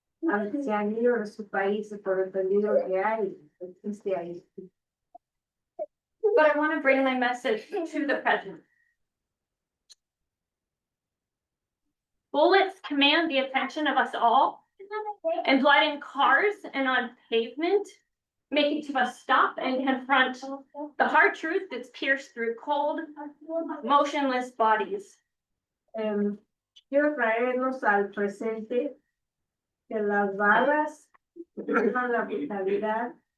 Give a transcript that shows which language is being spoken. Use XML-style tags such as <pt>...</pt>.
<es>Aunque se han ido de sus países por el peligro que hay, existe ahí.</es> <en>But I want to bring my message to the president. Bullets command the attention of us all, and blood in cars and on pavement make each of us stop and confront the hard truth that's pierced through cold, motionless bodies.</en> <es>Quiero traernos al presente que las balas dejan la brutalidad.</es>